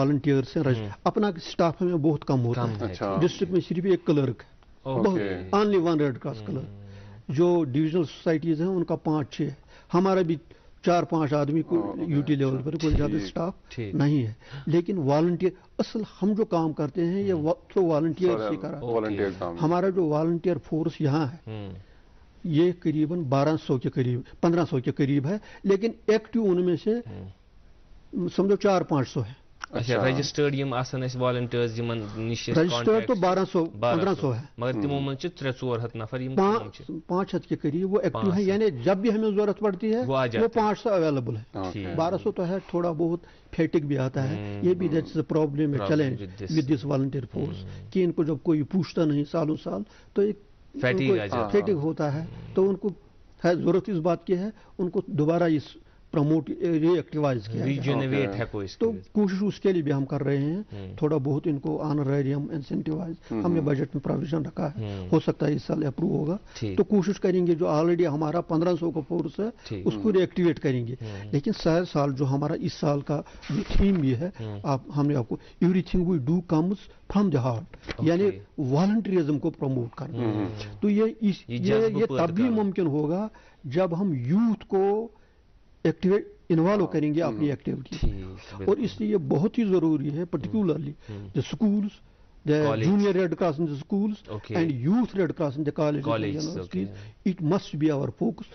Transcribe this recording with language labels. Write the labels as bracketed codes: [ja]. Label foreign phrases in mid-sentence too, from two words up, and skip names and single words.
[ur] والنٹیئرس ہیں اپنا اسٹاف میں بہت کم ہوتا ہے ڈسٹرکٹ میں صرف ایک کلرک ہے بہت [en] only 1 Red Cross clerk [ur] جو ڈویژنل سوسائٹیز ہیں ان کا 5-6 ہے ہمارا بھی 4-5 آدمی کو [en] UT level [ur] پر کوئی زیادہ اسٹاف نہیں ہے لیکن والنٹیئر اصل ہم جو کام کرتے ہیں یہ تھرو والنٹیئر سے کرا ہمارا جو والنٹیئر فورس یہاں ہے یہ قریباً 1200 کے قریب 1500 کے قریب ہے لیکن ایکٹیو ان میں سے سمجھو 400-500 ہے. [ks] رجسٹرڈ یم آسان اس والنٹیئرز یمن نش [ur] رجسٹرڈ تو 1200-1500 ہے [ks] مگر تمو من 300-400 نفر [ur] 500 کے قریب وہ ایکٹیو ہیں یعنی جب بھی ہمیں ضرورت پڑتی ہے وہ 500 اویلیبل ہے 1200 تو ہے تھوڑا بہت فیٹک بھی آتا ہے یہ بھی [en] that's a problem [ur] ہے [en] challenge with this volunteer force [ur] کہ ان کو جب کوئی پوچھتا نہیں سالوں سال تو ایک فیٹک ہوتا ہے تو ان کو ضرورت اس بات کی ہے ان کو دوبارہ اس پروموٹ ری ایکٹیوائز کیا تو کوشش اس کے لیے بھی ہم کر رہے ہیں تھوڑا بہت ان کو [en] honorarium incentivise [ur] ہم نے بجٹ میں پروویژن رکھا ہے ہو سکتا ہے اس سال اپروو ہوگا تو کوشش کریں گے جو آلریڈی ہمارا 1500 کا فورس ہے اس کو ری ایکٹیویٹ کریں گے لیکن سال جو ہمارا اس سال کا جو تھیم بھی ہے ہم نے آپ کو [en] everything we do comes from the heart [ur] یعنی والنٹریزم کو پروموٹ کرنا تو یہ تب بھی ممکن ہوگا جب ہم یوتھ کو ایکٹیویٹ انوالو کریں گے اپنی ایکٹیویٹی اور اس لیے بہت ہی ضروری ہے [en] particularly the schools the junior Red Cross in the schools and youth Red Cross in the colleges it must be our focus.